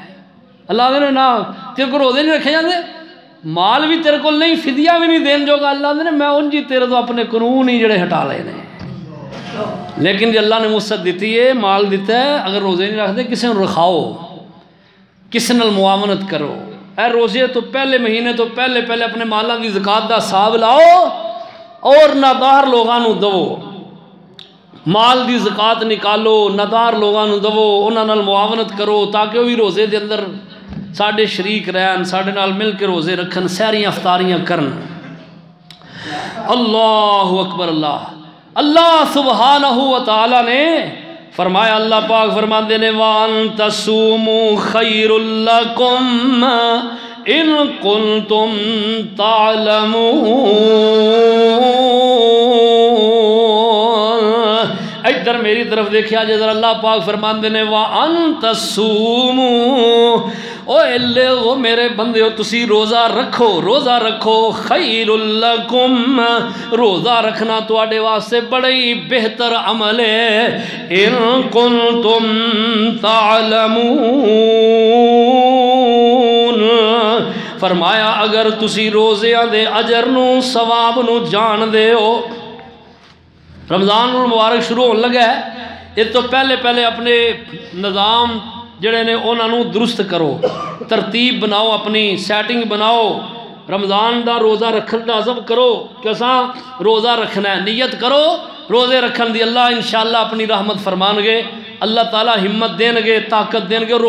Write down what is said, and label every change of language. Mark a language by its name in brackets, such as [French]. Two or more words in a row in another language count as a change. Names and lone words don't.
[Punjabi] اللہ نے نہ تیرے کو روزے نہیں رکھے جاندے، مال بھی تیرے کو نہیں، فدیہ بھی نہیں دین جو گا، اللہ نے میں ان جی تیرے تو اپنے قانون ہی جڑے ہٹا لے نے۔ لیکن جی اللہ نے وسعت دیتی ہے، مال دیتا ہے، اگر روزے نہیں رکھتے کسی نے رکھاؤ، کسی نال معاونت کرو، اے روزے تو پہلے مہینے تو پہلے اپنے مالاں دی زکات دا حساب لاؤ اور نادار لوگاں نوں دو، مال دی زکات نکالو، نادار لوگاں نوں دو، انہاں نال معاونت کرو تاکہ وہ بھی روزے دے اندر ساڈے شریک رہن، ساڈے نال مل کے روزے رکھن، سحریاں افطاریاں کرن۔ [Arabic] اللہ اکبر اللہ۔ اللہ سبحانہ و تعالی [Punjabi] نے فرمایا، اللہ پاک فرماندے نے [Arabic] وَأَن تَصُومُوا خَيْرٌ لَكُمْ إِن كُنتُمْ تَعْلَمُونَ۔ [Punjabi] ادھر میری طرف دیکھیا جدر اللہ پاک فرماندے نے [Arabic] وَأَن تَصُومُوا، [Punjabi] او لوگو میرے بندے ہو تسی روزہ رکھو، روزہ رکھو، [Arabic] خیر لکم، [Punjabi] روزہ رکھنا تواڈے واسطے بڑا ہی بہتر عمل ہے، [Arabic] ان کنتم تعلمون، [Punjabi] فرمایا اگر تسی روزیاں دے اجر نو ثواب نو جان دے ہو۔ رمضان المبارک شروع ہونے لگا ہے، اس تو پہلے اپنے نظام جڑے نے انہاں نو درست کرو، ترتیب بناؤ، اپنی سیٹنگ بناؤ، رمضان دا روزہ رکھن دا عزم کرو کہ اساں روزہ رکھنا ہے، نیت کرو روزے رکھن دی، اللہ انشاءاللہ اپنی رحمت فرمان گے، اللہ تعالی ہمت دین گے، طاقت دین گے۔